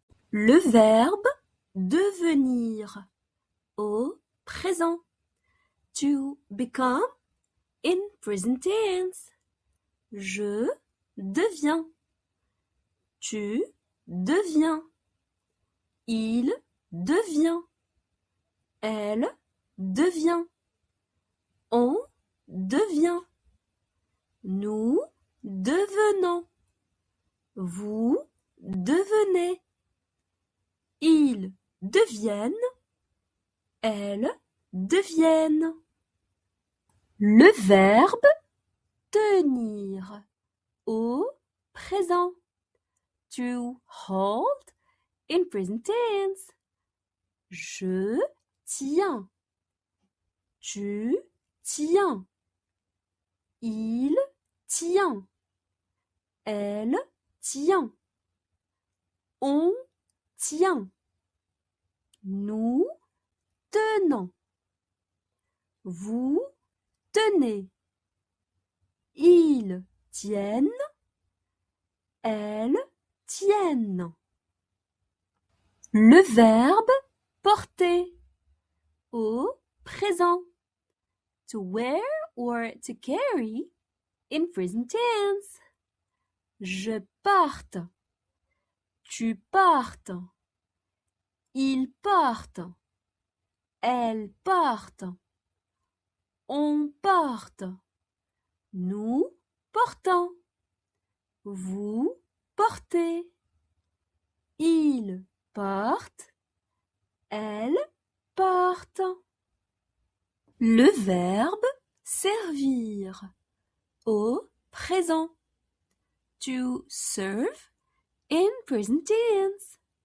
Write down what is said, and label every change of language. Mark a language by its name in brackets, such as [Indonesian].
[French] Le verbe devenir au présent. [English] To become in present tense. [French] Je deviens. Tu deviens. Il devient. Elle devient. On devient. Nous devenons. Vous devenez. Ils deviennent. Elles deviennent. Le verbe tenir au présent. [English] To hold in present tense. [French] Je tiens. Tu tiens. Il tient. Elle tient. On tient. Nous tenons. Vous tenez. Ils tiennent. Elles tiennent. Le verbe porter au présent. [English] To wear or to carry in present tense. [French] Je parte. Tu partes. Ils partent. Elles partent. On porte. Nous portons. Vous portez. Ils portent. Elles portent. Le verbe servir au présent. [English] To serve in present tense.